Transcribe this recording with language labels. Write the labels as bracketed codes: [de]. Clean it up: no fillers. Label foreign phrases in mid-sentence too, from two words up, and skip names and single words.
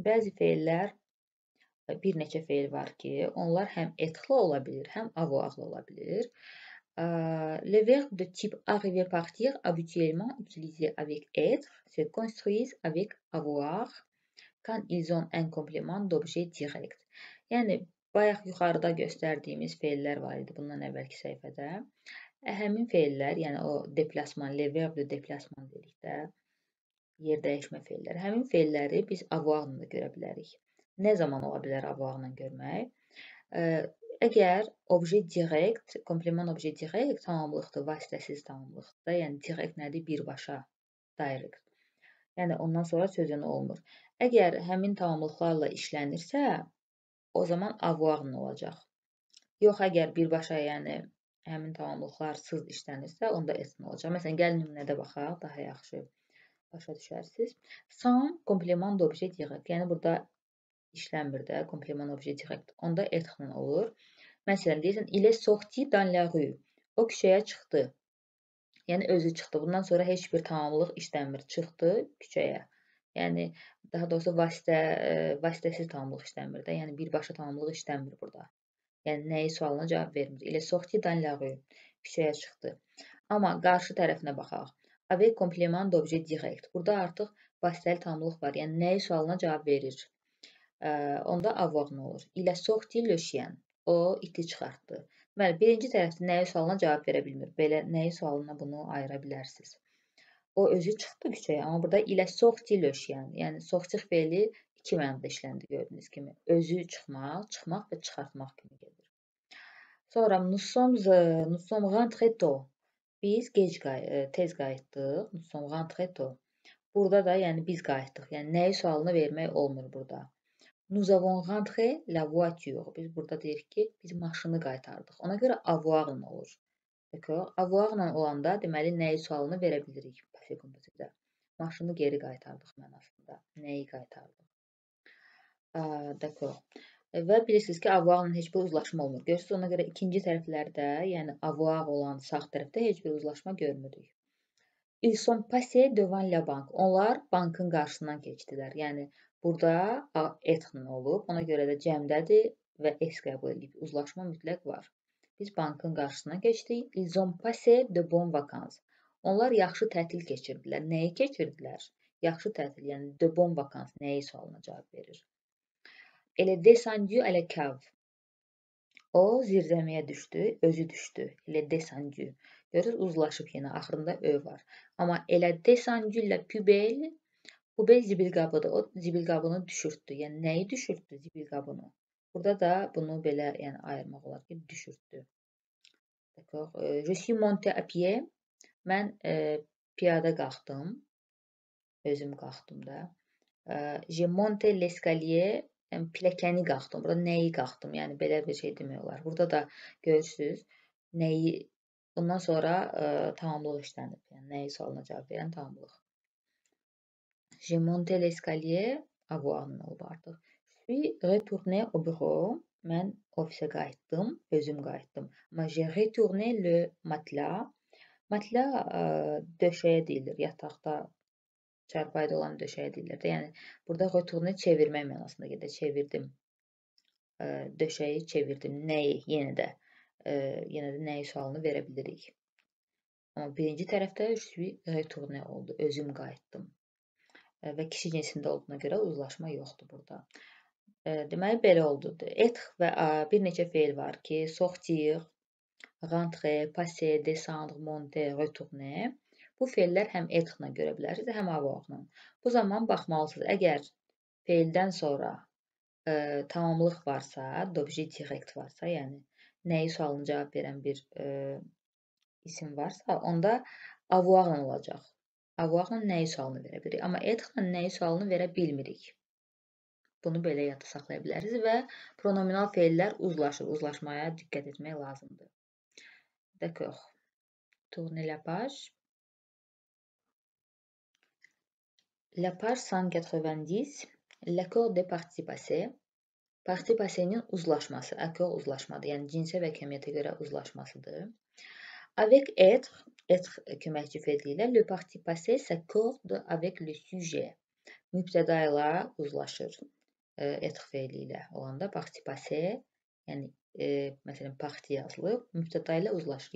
[az] Bəzi feillər, bir neçə feil var ki, onlar həm être-lı ola bilir, həm avoir-lı ola bilir. [fr] Les verbes de type arriver, partir, habituellement utilisés avec être, se construisent avec avoir quand ils ont un complément d'objet direct. [az] Yəni, bayaq yuxarıda göstərdiyimiz feillər var idi bundan əvvəlki səhifədə. Həmin feillər, yəni o deplasman, [fr] les verbes de deplasman [az] dedikdə, yer dəyişmə feilləri. Həmin feilləri biz avoir-la da görə bilərik. Nə zaman ola bilər avoir-la görmək? Əgər [fr] obje direkt, komplement obje direkt [az] tamamlıqdır, vasitəsiz tamamlıqdır. Yəni direkt nədir? Birbaşa, direct. Yəni ondan sonra sözün olmur. Əgər həmin tamamlıqlarla işlənirsə, o zaman avoir-la olacaq. Yox, əgər birbaşa, yəni həmin tamamlıqlarsız işlənirsə, onda être-la olacaq. Məsələn, gəlin nümunədə baxaq, daha yaxşı başa düşərsiniz. [fr] Sans complément d'objet direct. [az] Yəni burada işlənmir də, [fr] complément objet direct. [az] Onda être-la olur. Məsələn, deyirsən, [fr] il est sorti dans la rue. [az] O küçəyə çıxdı. Yəni özü çıxdı. Bundan sonra heç bir tamamlıq işlənmir. Çıxdı küçəyə. Yəni daha doğrusu vasitəsiz tamamlıq işlənmir də. Yəni birbaşa tamamlıq işlənmir burada. Yəni nəyi sualına cavab vermir. [fr] Il est sorti dans la rue. [az] Küçəyə çıxdı. Amma qarşı tərəfinə baxaq. [fr] Avec complément d'objet direct. [az] Burada artıq vasitəli tamamlıq var. Yəni nəyi sualına cavab verir. Onda avoir-la olur. [fr] Il a sorti le chien. [az] O iti çıxartdı. Deməli, birinci tərəfdə nəyi sualına cavab verə bilmir. Belə nəyi sualına bunu ayıra bilərsiniz. O özü çıxdı küçəyə, amma burada [fr] il a sorti le chien. [az] Yəni sortir feili iki mənada işləndi gördüyünüz kimi. Özü çıxmaq, çıxmaq və çıxartmaq kimi gedir. [fr] Sonra nous sommes rentrés tôt. [az] Biz tez qayıtdıq. [fr] Nous sommes rentrés tôt. [az] Burada da yəni biz qayıtdıq. Yəni nəyi sualını vermək olmur burada. [fr] Nous avons rentré la voiture. [az] Biz burada deyirik ki, biz maşını qaytardıq. Ona görə avoir-la olur. Avoir-la olanda deməli nəyi sualını verə bilirik [fr] passé compositdə. [az] Maşını geri qaytardıq mənasında. Nəyi qaytardıq? D'accord. Və bilirsiniz ki, avoir-la heç bir uzlaşma olmur. Görürsünüz, ona görə ikinci tərəflərdə, yəni avoir olan sağ tərəfdə heç bir uzlaşma görmürük. [fr] Ils sont passés devant la banque. [az] Onlar bankın qarşısından keçdilər. Yəni burada être-la olub, ona görə də cəmdədir və es qəbul edib. Uzlaşma mütləq var. Biz bankın qarşısına keçdik. [fr] Ils ont passé de bonnes vacances. [az] Onlar yaxşı tətil keçirdilər. Nəyi keçirdilər? Yaxşı tətil, yəni [fr] de bonnes vacances [az] nəyi sualına cavab verir? [fr] Elle est descendue à la cave. [az] O zirzəmiyə düşdü, özü düşdü. [fr] Elle est descendue. [az] Görürsünüz, uzlaşıb yenə, axırında ö var. [fr] Amma elle est descendue la poubelle. [az] Poubelle zibil qabıdır. O zibil qabını düşürtdü. Yəni nəyi düşürtdü zibil qabını? Burada da bunu belə yəni ayırmaq olar ki, düşürtdü. [fr] D'accord. Je suis montée à pied. [az] Mən piyada qalxdım. Özüm qalxdım da. [fr] J'ai monté l'escalier. [az] Yəni pilləkəni qalxdım. Burada nəyi qalxdım? Yəni belə bir şey demək olar. Burada da görürsüz, nəyi bundan sonra tamamlıq işlənib. Yəni nəyi sualına cavab verən tamamlıq. [fr] J'ai monté l'escalier, [az] avoir-la olub artıq. [fr] Je suis retourné au bureau. [az] Mən ofisə qayıtdım, özüm qayıtdım. [fr] Amma j'ai retourné le matelas. [az] Matelas döşəyə deyilir, yataqda, çarpayıda olan döşəyə deyilir də. Yəni burada retourné çevirmək mənasında gedir. Çevirdim. Döşəyi çevirdim. Nəyi? Yenə də nəyi sualını verə bilirik. Amma birinci tərəfdə [fr] je suis retourné [az] oldu. Özüm qayıtdım. Və kişi cinsində olduğuna görə uzlaşma yoxdur burada. Deməli, belə oldu. Être və bir neçə feil var ki, [fr] sortir, rentrer, passer, descendre, monter, retourner. [az] Bu feillər həm être-la görə bilərsiniz, həm avoir-la. Bu zaman baxmalısınız. Əgər feildən sonra tamamlıq varsa, [fr] d'objet direct [az] varsa, yəni nəyi sualına cavab verən bir isim varsa, onda avoir-la olacaq. Avoir-la nəyi sualını verə bilirik. Amma être-la nəyi sualını verə bilmirik. Bunu belə yadda saxlaya bilərsiniz və pronominal feillər uzlaşır. Uzlaşmaya diqqət etmək lazımdır. [fr] D'accord. Tournez la page. La page 190. L'accord des parties passées. Parti passé-nin [az] uzlaşması, accord uzlaşmadır. Yəni cinsə və kəmiyyətə görə uzlaşmasıdır. [fr] Avec être [az] köməkçi feili ilə [fr] le parti passé s'accorde avec le sujet. [az] mübtəda ilə uzlaşır. Être feili ilə olanda [fr] parti passé, [az] yəni məsələn parti yazılıb, mübtəda ilə uzlaşır.